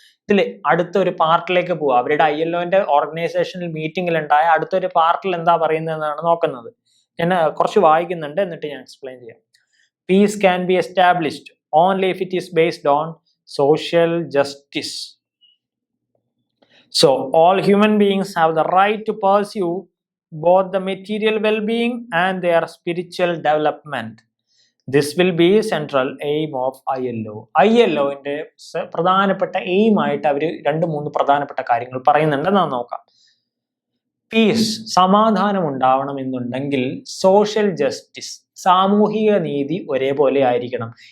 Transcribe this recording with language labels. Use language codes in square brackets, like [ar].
[ml] ഇതിൽ അടുത്തൊരു പാർട്ടിലേക്ക് പോവുക. അവരുടെ ILOന്റെ ഓർഗനൈസേഷണൽ മീറ്റിംഗിൽ ഉണ്ടായ അടുത്തൊരു പാർട്ടിൽ എന്താ പറയുന്നതെന്നാണ് നോക്കുന്നത്. ഞാൻ കുറച്ച് വായിക്കുന്നുണ്ട്, എന്നിട്ട് ഞാൻ എക്സ്പ്ലെയിൻ ചെയ്യാം. [en] Peace can be established only if it is based on social justice. So all human beings have the right to pursue both the material well-being and their spiritual development. This will be central aim of ILO. [ml] ILOന്റെ പ്രധാനപ്പെട്ട aim ആയിട്ട് അവർ 2-3 പ്രധാനപ്പെട്ട കാര്യങ്ങൾ പറയുന്നുണ്ട്. നാം നോക്കാം. Piece, സമാധാനം ഉണ്ടാവണം എന്നുണ്ടെങ്കിൽ സോഷ്യൽ ജസ്റ്റിസ്, സാമൂഹിക നീതി ഒരേപോലെ ആയിരിക്കണം.